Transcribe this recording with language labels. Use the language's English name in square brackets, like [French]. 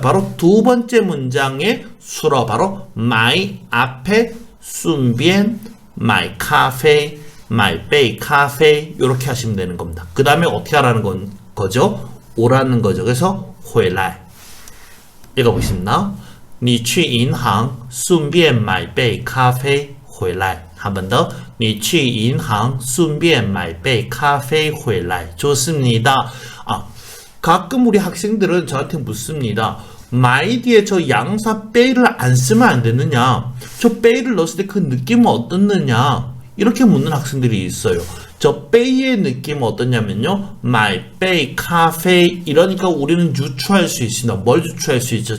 [Korean] 바로 두 번째 문장의 수로 바로 买 앞에 순비엔 买咖啡 [Chinese] 买杯咖啡 [Korean] 이렇게 하시면 되는 겁니다. 그 다음에 어떻게 하라는 거죠? 오라는 거죠. 그래서 回来 읽어보겠습니다. [Chinese] 你去银行顺便买杯咖啡回来 [Korean] 한 번 더. [Chinese] 你去银行顺便买杯咖啡回来 [Korean] 좋습니다. 가끔 우리 학생들은 저한테 묻습니다. 마이 뒤에 저 양사 빼이를 안 쓰면 안 되느냐? 저 빼이를 넣었을 때 그 느낌은 어떻느냐? 이렇게 묻는 학생들이 있어요. 저 빼이의 느낌은 어떠냐면요. 마이 빼이 카페 이러니까 우리는 유추할 수 있습니다. 뭘 유추할 수 있죠?